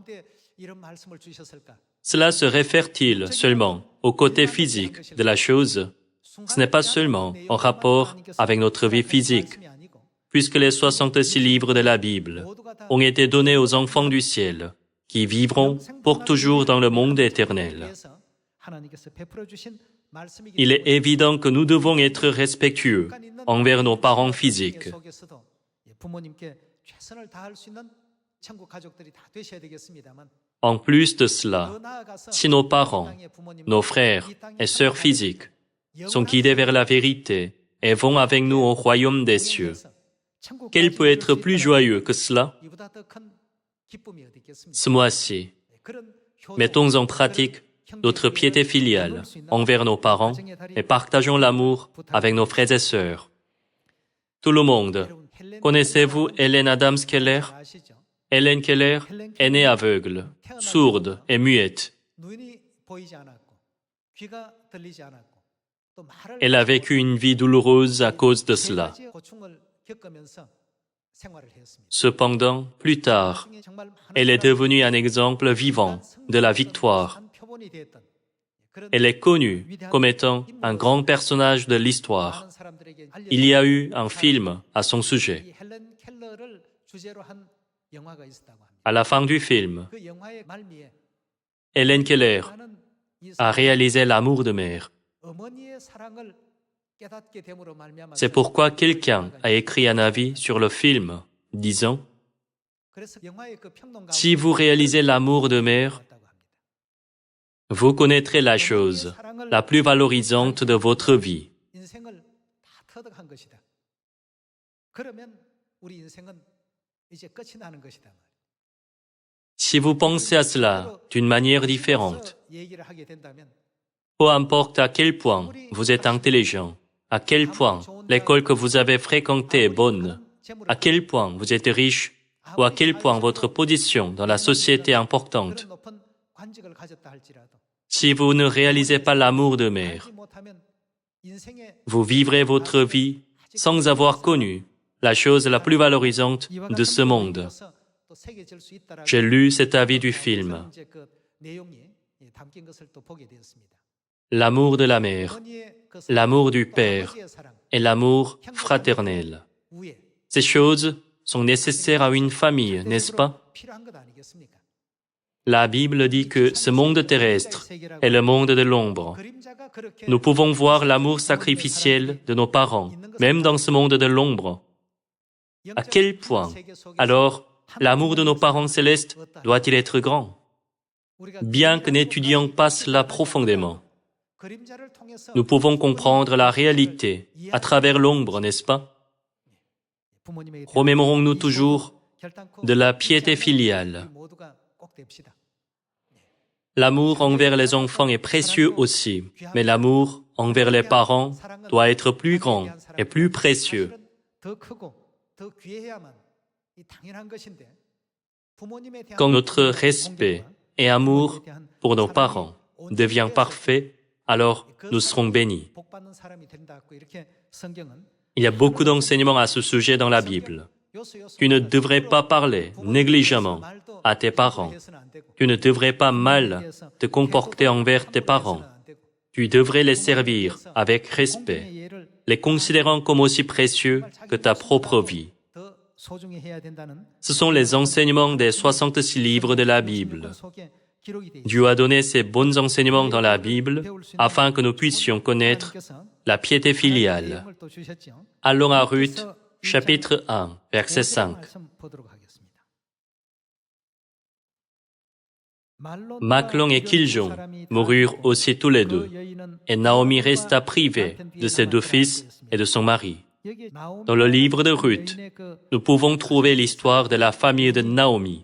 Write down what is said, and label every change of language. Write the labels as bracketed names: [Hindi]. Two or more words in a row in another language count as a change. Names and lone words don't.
[French] Cela se réfère-t-il seulement au côté physique de la chose? Ce n'est pas seulement en rapport avec notre vie physique, puisque les 66 livres de la Bible ont été donnés aux enfants du ciel, qui vivront pour toujours dans le monde éternel. [Korean] 하나님께서 베풀어 주신 말씀이기 [French] Il est évident que nous devons être respectueux envers nos parents physiques. [Korean] 속에서도 부모님께 최선을 다할 수 있는 천국 가족들이 다 되셔야 되겠습니다만 [French] En plus de cela, [Korean] 더 나아가서 [French] si nos parents, [Korean] 이 땅의 부모님, [French] nos frères [Korean] 이 땅의 [French] et sœurs [Korean] 하나님, [French] physiques sont [Korean] 영원한 [French] guidés vers la vérité et vont avec nous au royaume des cieux, [Korean] 천국 [French] quel peut être [Korean] 가족이 [French] plus [Korean] 있다면 [French] joyeux que cela? [Korean] 이보다 더 큰 기쁨이 어디 있겠습니까? [French] Ce mois-ci, [Korean] 그런 효도, [French] mettons en [Korean] 그런 [French] pratique [Korean] 형제 [French] notre piété filiale envers nos parents et partageons l'amour avec nos frères et sœurs. Tout le monde, [Korean] 여러분, 헬렌 [French] connaissez-vous Hélène Adams Keller? [Korean] 아시죠? [French] Hélène Keller est née aveugle, sourde et muette. [Korean] 눈이 보이지 않았고 귀가 들리지 않았고 또 말을 [French] Elle a vécu une vie douloureuse à cause de [Korean] 세 [French] cela. [Korean] 가지 고충을 겪으면서 생활을 했습니다. [French] Cependant, plus tard, [Korean] 나중에 정말 많은 [French] elle est [Korean] 사람들이 [French] devenue un exemple vivant de la victoire. [Korean] 한 표본이 되었던 그런 [French] Elle est connue comme étant un grand personnage de l'histoire. [Korean] 많은 사람들에게 [French] Il y a eu un film à son sujet. [Korean] 이 헬렌 켈러를 주제로 한 영화가 있었다고 합니다. [French] À la fin du film, [Korean] 그 영화의 말미에 [French] Hélène Keller [Korean] 하는 이 [French] a [Korean] 사람이 [French] réalisé l'amour de mère. [Korean] 어머니의 사랑을 깨닫게 됨으로 말미암아 [French] C'est pourquoi quelqu'un a écrit un avis sur le film, disant [Korean] 그래서 영화의 그 평론 가운데 [French] Si vous réalisez l'amour de mère, [Korean] 있다고 합니다. [French] vous connaîtrez la chose la plus valorisante de votre vie. [Korean] 인생을 다 터득한 것이다. 그러면 우리 인생은 이제 끝이 나는 것이다. [French] Si vous pensez à cela d'une manière différente, [Korean] 얘기를 하게 된다면 [French] peu importe à quel point vous êtes intelligent, à quel point l'école que vous avez fréquentée est bonne, à quel point vous êtes riche, ou à quel point votre position dans la société est importante, [Korean] 그런 높은 관직을 가졌다 할지라도 [French] si vous ne réalisez pas l'amour de mère, [Korean] 알지 못하면 인생의 [French] vous vivrez votre vie sans avoir connu la chose la plus valorisante [Korean] 이와 [French] de ce [Korean] 같은 [French] monde. [Korean] 부분에서 또 새겨질 수 있다라는 [French] J'ai lu cet avis du film, [Korean] 그런 이제 그 내용이 담긴 것을 또 보게 되었습니다. [French] l'amour de la mère, [Korean] 어머니의 그 [French] l'amour du [Korean] 또 [French] père [Korean] 아버지의 사랑, [French] et l'amour fraternel. [Korean] 우애, [French] Ces choses sont nécessaires à une famille, n'est-ce pas? [Korean] 필요한 것 아니겠습니까? [French] La Bible dit que ce monde terrestre est le monde de l'ombre. [Korean] 그림자가 그렇게 [French] Nous pouvons voir l'amour sacrificiel de nos parents, même dans ce monde de l'ombre. À quel point, alors, l'amour de nos parents célestes doit-il être grand? Bien que n'étudions pas cela profondément, [Korean] 그림자를 통해서 [French] nous pouvons comprendre la réalité à travers l'ombre, n'est-ce pas? [Korean] 부모님에게 대한 [French] Remémorons-nous toujours [Korean] 결단코 [French] de la piété filiale. [Korean] 우리 모두가 꼭 됩시다. [French] L'amour envers les enfants est précieux aussi, mais l'amour envers les parents doit être plus grand et plus précieux. [Korean] 사실은 더 크고 더 귀해야만 이 당연한 것인데 부모님에 대한 [French] Quand notre respect et amour pour nos parents devient parfait, alors nous serons bénis. [Korean] 복받는 사람이 된다고 이렇게 성경은 [French] Il y a beaucoup d'enseignements à ce sujet dans la Bible. Tu ne devrais pas parler négligemment à tes parents. Tu ne devrais pas mal te comporter envers tes parents. Tu devrais les servir avec respect, les considérant comme aussi précieux que ta propre vie. [Korean] 더 소중히 해야 된다는 [French] Ce sont les enseignements des 66 livres de la Bible. [Korean] 속에 기록이 돼 [French] Dieu a donné ces bons enseignements dans la Bible afin que nous puissions connaître la piété filiale. [Korean] 내용을 또 주셨죠. [French] Allons à Ruth, chapitre 1, verset 5. [Korean] 말씀 보도록 하겠습니다. [French] Machlon et Kiljon moururent aussi tous les deux, et Naomi resta privée de ses deux fils et de son mari. Dans le livre de Ruth, nous pouvons trouver l'histoire de la famille de Naomi.